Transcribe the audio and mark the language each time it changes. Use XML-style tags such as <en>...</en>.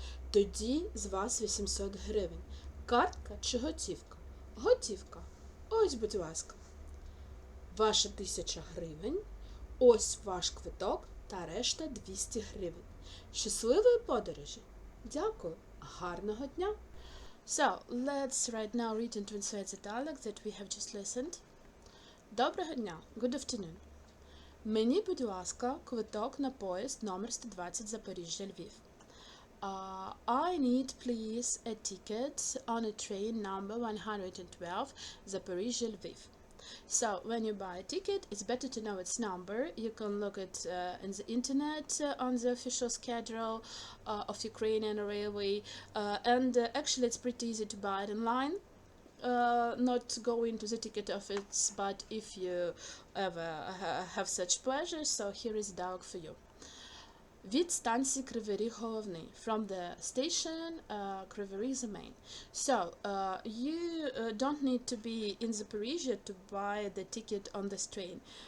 <uk>Тоді з вас 800 гривень. Картка чи готівка? Готівка. Ось, будь ласка. Ваша 1000 гривень. Ось ваш квиток та решта 200 гривень. Щасливої подорожі. Дякую. Гарного дня.</uk> <en>So, let's right now read and translate the dialogue that we have just listened.</en> <uk>Доброго дня.</uk> <en>Good afternoon.</en> <uk>Мені, будь ласка, квиток на поїзд номер 120 Запоріжжя-Львів.</uk> <en>I need, please, a ticket on a train number 112 Zaporizhzhia-Lviv. So, when you buy a ticket, it's better to know its number. You can look it in the internet on the official schedule of Ukrainian railway. And actually, it's pretty easy to buy it online. Not go into the ticket office, but if you ever have such pleasure, so here is dialogue for you.</en> <uk>Від станції Кривий Ріг головний.</uk> <en>From the station Кривий Ріг the main. So, you don't need to be in Zaporizhzhia to buy the ticket on this train.</en>